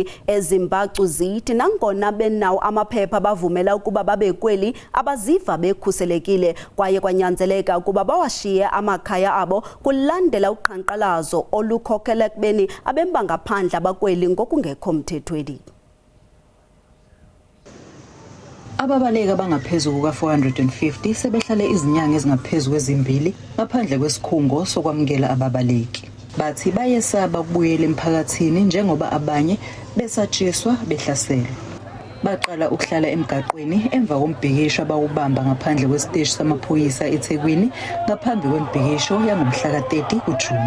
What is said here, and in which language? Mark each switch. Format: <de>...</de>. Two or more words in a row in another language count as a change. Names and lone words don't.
<xh>Ezimbacu zithi nangona benawo amaphepha bavumela ukuba babekweli abaziva bekhuselekile kwaye kwanyanzeleka ukuba bawashiye amakhaya abo kulandela uqhankqalazo olukhokela ekubeni abemi bangaphandle abakweli ngokungekho mthethweni.</xh> <zu>Ababaleka bangaphezulu kuka-450 sebehlale izinyanga ezingaphezulu kwezimbili ngaphandle kwesikhungo sokwamukela ababaleki. Bathi bayesaba ukubuyela emphakathini njengoba abanye besatshiswa behlaselwa. Baqala ukuhlala emgaqweni emva kombhikisho abawubamba ngaphandle kwesiteshi samaphoyisa eThekwini ngaphambi kwembhikisho yangomhla ka-30 kuJuni.</zu>